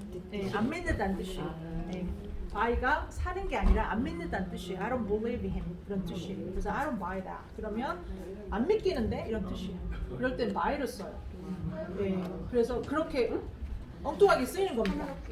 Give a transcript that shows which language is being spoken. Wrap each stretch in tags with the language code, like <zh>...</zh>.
<ko>네, 안 믿는다는 뜻이에요. 네. buy가 사는 게 아니라 안 믿는다는 뜻이에요.</ko> <en>I don't believe him</en> <ko>그런 뜻이에요. 그래서</ko> <en>I don't buy that.</en> <ko>그러면 안 믿기는데 이런 뜻이에요. 그럴 땐 buy를 써요. 네. 그래서 그렇게 엉뚱하게 쓰이는 겁니다.</ko>